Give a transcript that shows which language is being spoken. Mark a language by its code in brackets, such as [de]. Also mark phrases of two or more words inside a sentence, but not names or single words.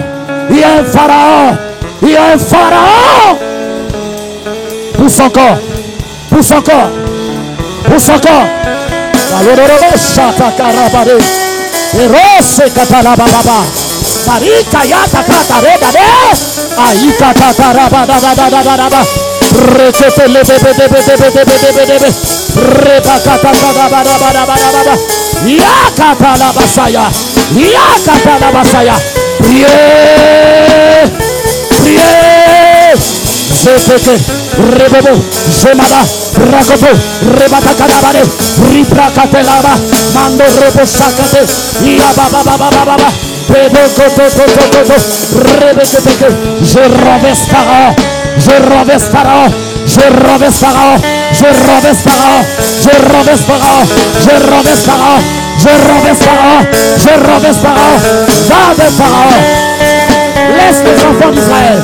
[fr] Il y a un pharaon. Il y a un pharaon. Pousse encore. Pousse encore. Pousse encore. Marika yata kata reda de aika kata raba da da da da da da rekete le be be be be be be reba kata da ba da ba da ba da ba ya kata la basaya ya kata la basaya priez priez Zepeke, Rebobo, Zemada, Rakopo, Rebata Kadabare, Ripra Katelaba, Mando Rebo Sakate, Yababa Baba, Bebo Koto, Rebeke, je renverse Pharaon, je renverse Pharaon, je renverse Pharaon, je renverse Pharaon, je renverse Pharaon, je renverse Pharaon, je renverse Pharaon, je renverse Pharaon, va vers Pharaon. Laisse les enfants d'Israël.